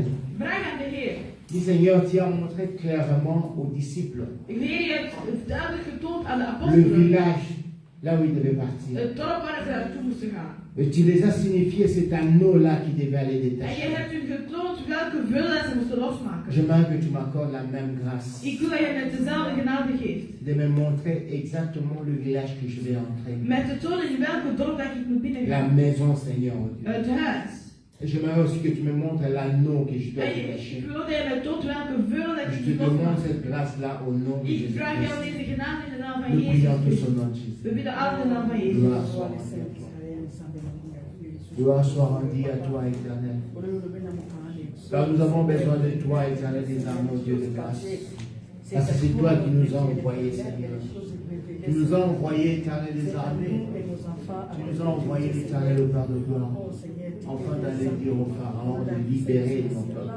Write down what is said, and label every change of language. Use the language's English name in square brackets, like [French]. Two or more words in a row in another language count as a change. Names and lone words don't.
[Dutch] Vraag aan de Heer. [French] Dis Seigneur, tu as montré clairement aux disciples [Dutch] Heer, je hebt duidelijk getoond aan de [French] le [Dutch] apostelen [French] village là où ils devaient partir. [Dutch] het dorp waar ze naartoe moesten gaan. [French] Et tu les as signifié cet anneau-là qui devait aller [Dutch] En je [French] détacher. [Dutch] hebt hun getoond welke vullen ze moesten losmaken. [French] J'aimerais que tu m'accordes la même grâce [Dutch] Ik wil dat je met dezelfde genade geeft. [French] de me montrer exactement le village que je vais entrer. [Dutch] Met te tonen in welke dorp dat ik moet [French] La [Dutch] binnengaan. [French] maison, Seigneur, oh Dieu. [Dutch] Het huis. [French] Et j'aimerais aussi que tu me montres l'anneau que je dois [Dutch] En ik [French] détacher. [Dutch] wil dat je met toont welke vullen dat [French] Je [Dutch] ik [French] te [Dutch] moet [French] demande [Dutch] losmaken. [French] cette grâce-là au nom de [Dutch] Ik vraag jou [French] Jésus-Christ. [Dutch] deze genade in de naam van [French] Nous prions tous [Dutch] Jezus. [French] au nom de Jésus. [Dutch] We bidden alle in de naam van Jezus. [French] Gloire soit à toi. Gloire soit rendue à toi, éternel. Car nous avons besoin de toi, éternel des armes, oh Dieu de grâce. Parce que c'est toi qui nous as envoyés, Seigneur. Tu nous as envoyés, éternel des armées. Tu nous as envoyés, éternel, au Père de gloire. Enfin d'aller dire au Pharaon de libérer ton peuple.